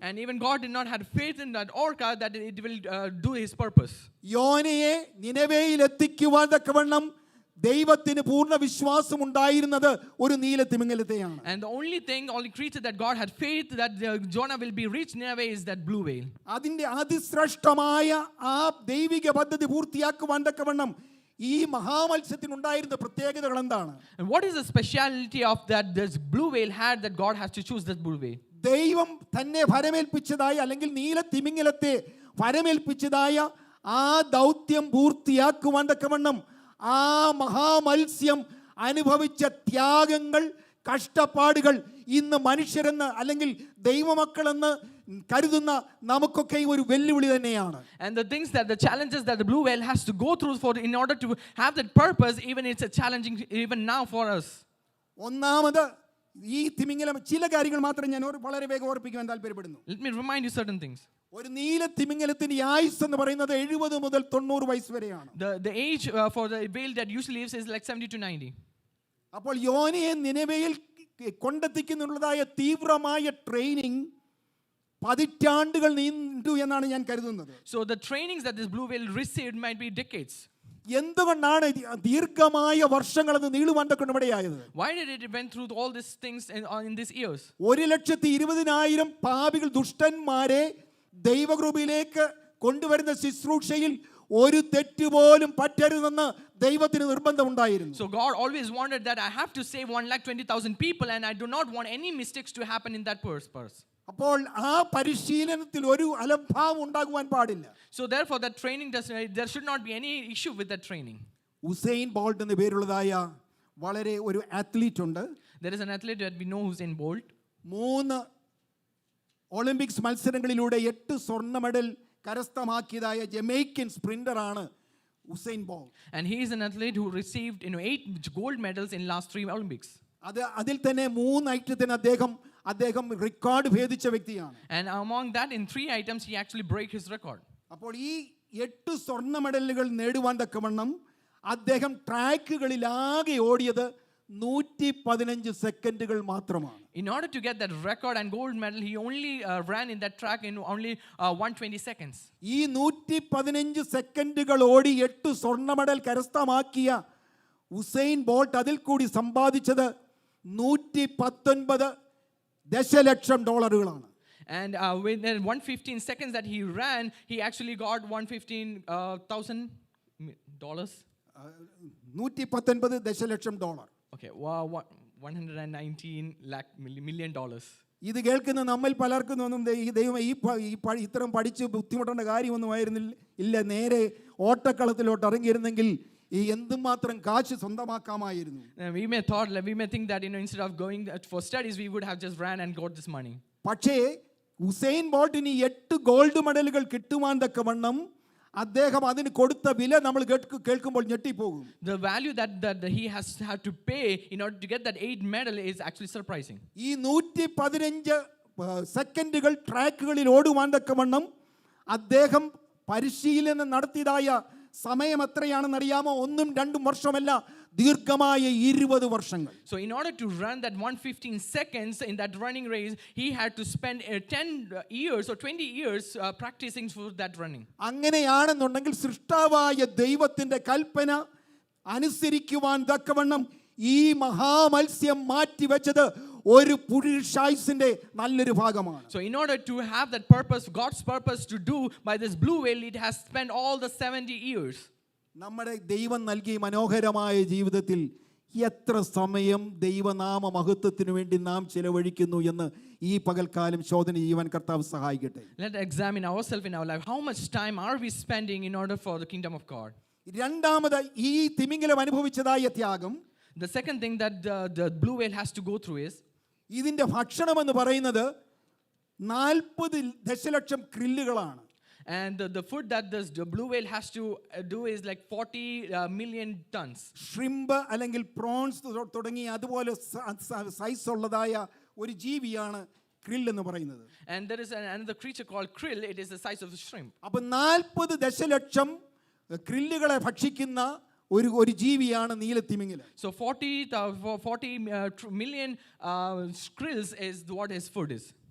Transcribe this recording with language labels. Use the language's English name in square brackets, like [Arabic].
[English] And even God did not have faith in that orca that it will do his purpose. [Malayalam] യോനയെ നിനവേയിൽ എത്തിക്കുവാൻ തക്കവണ്ണം ദൈവത്തിന് പൂർണ്ണ വിശ്വാസം ഉണ്ടായിരുന്നത് ഒരു നീല തിമിംഗലത്തെയാണ്. [English] And the only creature that God had faith that Jonah will be reached Nineveh is that blue whale. [Malayalam] അതിന്റെ അതിശ്രേഷ്ഠമായ ആ ദൈവിക പദ്ധതി പൂർത്തിയാക്കുവാൻ തക്കവണ്ണം ഈ മഹാമത്സ്യത്തിനുണ്ടായിരുന്ന പ്രത്യേകതകൾ എന്താണ്? [English] And what is the speciality of that this blue whale had that God has to choose this blue whale? [Malayalam] ദൈവം തന്നെ ഫലമേൽപ്പിച്ചതായ അല്ലെങ്കിൽ നീല തിമിംഗലത്തെ ഫലമേൽപ്പിച്ചതായ ആ ദൗത്യം പൂർത്തിയാക്കുവാൻ തക്കവണ്ണം ആ മഹാമത്സ്യം അനുഭവിച്ച ത്യാഗങ്ങൾ, കഷ്ടപ്പാടുകൾ ഇന്ന് മനുഷ്യരെന്ന് അല്ലെങ്കിൽ ദൈവമക്കളെന്ന് കരുതുന്ന നമുക്കൊക്കെ ഒരു വെല്ലുവിളി തന്നെയാണ്. [English] And the things that the challenges that the blue whale has to go through in order to have that purpose, even it's a challenging even now for us. [Malayalam] ഒന്നാമത് ഈ തിമിംഗലം ചില കാര്യങ്ങൾ മാത്രം ഞാൻ വളരെ വേഗം ഓർപ്പിക്കുവാൻ താല്പര്യപ്പെടുന്നു. [English] Let me remind you certain things. [Malayalam] ഒരു നീല തിമിംഗലത്തിന്റെ ആയുസ് എന്ന് പറയുന്നത് 70 മുതൽ 90 വയസ്സ് വരെയാണ്. [English] The age for the whale that usually lives is like 70 to 90. [Malayalam] അപ്പോൾ യോനയെ നിനവേയിൽ കൊണ്ടെത്തിക്കുന്നുള്ളതായ തീവ്രമായ ട്രെയിനിങ് പതിറ്റാണ്ടുകൾ നീണ്ടു എന്നാണ് ഞാൻ കരുതുന്നത്. [English] So the trainings that this blue whale received might be decades. [Malayalam] എന്തുകൊണ്ടാണ് ദീർഘമായ വർഷങ്ങൾ അത് നീളുവാൻ ഇടയായത്? [English] Why did it went through all these things in these years? [Malayalam] 1,20,000 പാപികൾ ദുഷ്ടന്മാരെ ദൈവകൃപയിലേക്ക് കൊണ്ടുവരുന്ന ശുശ്രൂഷയിൽ ഒരു തെറ്റ് പോലും പറ്റരുതെന്ന് ദൈവത്തിന് നിർബന്ധമുണ്ടായിരുന്നു. [English] So God always wanted that I have to save 1,20,000 people and I do not want any mistakes to happen in that purpose. [Malayalam] അപ്പോൾ ആ പരിശീലനത്തിൽ ഒരു അലംഭാവം ഉണ്ടാകുവാൻ പാടില്ല. [English] So therefore that training there should not be any issue with that training. [Malayalam] Usain bolt എന്ന പേരുള്ളതായ വളരെ ഒരു അത്ലീറ്റ് ഉണ്ട്. [English] There is an athlete that we know Usain Bolt. [Malayalam] 3 Olympics മത്സരങ്ങളിലൂടെ 8 സ്വർണ്ണ medal കരസ്ഥമാക്കിയതായ Jamaican സ്പ്രിന്ററാണ് Usain bolt. [English] And he is an athlete who received 8 gold medals in last 3 Olympics. [Malayalam] അതിൽ തന്നെ 3 ഐറ്റത്തിന് അദ്ദേഹം record ഭേദിച്ച വ്യക്തിയാണ്. [English] And among that, in 3 items, he actually broke his record. [Malayalam] അപ്പോൾ ഈ 8 സ്വർണ്ണ മെഡലുകൾ നേടുവാൻ തക്കവണ്ണം അദ്ദേഹം ട്രാക്കുകളിലാകെ ഓടിയത് 115 സെക്കൻഡുകൾ മാത്രമാണ്. [English] In order to get that record and gold medal, he only ran in that track in only 120 seconds. [Malayalam] ഈ 115 സെക്കൻഡുകൾ ഓടി 8 സ്വർണ്ണ മെഡൽ കരസ്ഥമാക്കിയ ഉസൈൻ ബോൾട്ട് അതിൽ കൂടി സമ്പാദിച്ചത് $119 ദശലക്ഷം. [English] And within 115 seconds that he ran, he actually got $115,000. [Malayalam] $119 ദശലക്ഷം. [English] Okay, 119 lakh million dollars. [Malayalam] ഇത് കേൾക്കുന്ന നമ്മിൽ പലർക്കും തോന്നും ഈ ദൈവം ഇത്തരം പഠിച്ച് ബുദ്ധിമുട്ടേണ്ട കാര്യമൊന്നുമായിരുന്നില്ല. ഇല്ല, നേരെ ഓട്ടക്കളത്തിലോട്ട് ഇറങ്ങിയിരുന്നെങ്കിൽ ഈ എന്തുമാത്രം കാശ് സ്വന്തമാക്കാമായിരുന്നു. [English] We may think that instead of going for studies, we would have just ran and got this money. [Malayalam] പക്ഷേ ഉസൈൻ ബോൾട്ടിന് 8 ഗോൾഡ് മെഡലുകൾ കിട്ടുവാൻ തക്കവണ്ണം അദ്ദേഹം അതിന് കൊടുത്ത വില നമ്മൾ കേൾക്കുമ്പോൾ ഞെട്ടിപ്പോകും. [English] The value that he has had to pay in order to get that 8 medal is actually surprising. [Malayalam] ഈ 115 സെക്കൻഡുകൾ ട്രാക്കുകളിൽ ഓടുവാൻ തക്കവണ്ണം അദ്ദേഹം പരിശീലനം നടത്തിയതായ സമയം എത്രയാണെന്ന് അറിയാമോ? 1-2 വർഷമല്ല, ദീർഘമായ 20 വർഷങ്ങൾ. [English] So in order to run that 115 seconds in that running race, he had to spend 10 years or 20 years practicing for that running. [Malayalam] അങ്ങനെയാണെന്നുണ്ടെങ്കിൽ സൃഷ്ടാവായ ദൈവത്തിന്റെ കൽപ്പന അനുസരിക്കുവാൻ തക്കവണ്ണം ഈ മഹാമത്സ്യം മാറ്റിവെച്ചത് ഒരു പുരുഷായുസിന്റെ നല്ലൊരു ഭാഗമാണ്. [English] So in order to have that purpose, God's purpose to do by this blue whale, it has spent all the 70 years. [Malayalam] നമ്മുടെ ദൈവം നൽകിയ മനോഹരമായ ജീവിതത്തിൽ എത്ര സമയം ദൈവനാമ മഹത്വത്തിനു വേണ്ടി നാം ചിലവഴിക്കുന്നു എന്ന് ഈ പകൽക്കാലം ശോധന ചെയ്യുവാൻ കർത്താവ് സഹായിക്കട്ടെ. [English] Let's examine ourselves in our life. How much time are we spending in order for the kingdom of God? [Malayalam] രണ്ടാമത് ഈ തിമിംഗലം അനുഭവിച്ചതായ ത്യാഗം, [English] The second thing that the blue whale has to go through is [Malayalam] ഇതിന്റെ ഭക്ഷണം എന്ന് പറയുന്നത് 40 ദശലക്ഷം ക്രില്ലുകളാണ്. [English] And the food that the blue whale has to do is like 40 million tons. [Malayalam] Shrimp അല്ലെങ്കിൽ പ്രോൺസ് തുടങ്ങി അതുപോലെ സൈസ് ഉള്ളതായ ഒരു ജീവിയാണ് krill എന്ന് പറയുന്നത്. [English] And there is another creature called krill. It is the size of a shrimp. [Malayalam] അപ്പോൾ 40 ദശലക്ഷം ക്രില്ലുകളെ ഭക്ഷിക്കുന്ന ഒരു ജീവിയാണ് നീലത്തിമിംഗലം. [English] So 40 million krills is what his food is.